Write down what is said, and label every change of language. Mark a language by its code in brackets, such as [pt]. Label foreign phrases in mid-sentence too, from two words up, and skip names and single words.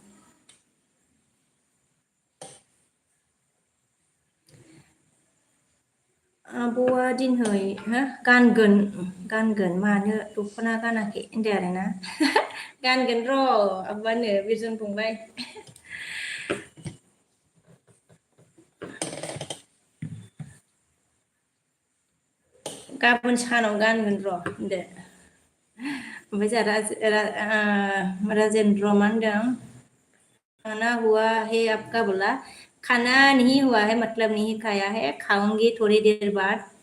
[brx] आब'आ दिनै गानगोन मानो दख'ना गानाखै होनदों आरोना गानगोन र' आब'आनो बिरजन फंबाय गाबोन सानाव गानगोन र' होनदो ओमफ्राय जोंहा राजेन्द्र मा होनदों [hi] खाना हुआ है आपका बोला खाना नहीं हुआ है मतलब नहीं खाया है खाऊंगी थोड़ी देर बाद